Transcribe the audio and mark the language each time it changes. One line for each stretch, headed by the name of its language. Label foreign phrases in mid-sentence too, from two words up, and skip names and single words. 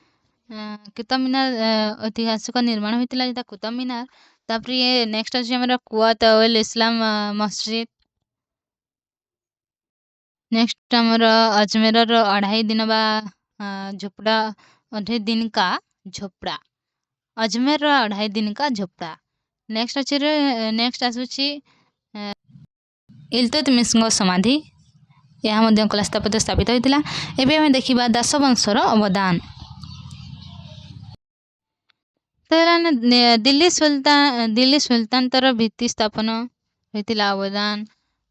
Odia: ଐତିହାସିକ ନିର୍ମାଣ ହୋଇଥିଲା ଯଥା କୁତୁବ ମିନାର। ତାପରେ ନେକ୍ସଟ ଅଛି ଆମର କୁୱତ ଅଲ ଇସଲାମ ମସଜିଦ। ନେକ୍ସଟ ଆମର ଅଜମେରର 2.5 ଦିନ ବା ଝୋପଡ଼ା 2.5 ଦିନ का झोपड़ा। ଅଜମେରର 2.5 ଦିନ का झोपड़ा। ନେକ୍ସଟ ଆସୁଛି ଇଲତୁତମିଶଙ୍କ ସମାଧି। ଏହା ମଧ୍ୟ କଳା ସ୍ଥାପତ୍ୟ ସ୍ଥାପିତ ହୋଇଥିଲା। ଏବେ ଆମେ ଦେଖିବା ଦାସ ବଂଶର ଅବଦାନ। ଦିଲ୍ଲୀ ସୁଲତାନର ଭିତ୍ତି ସ୍ଥାପନ ହୋଇଥିଲା ଅବଦାନ।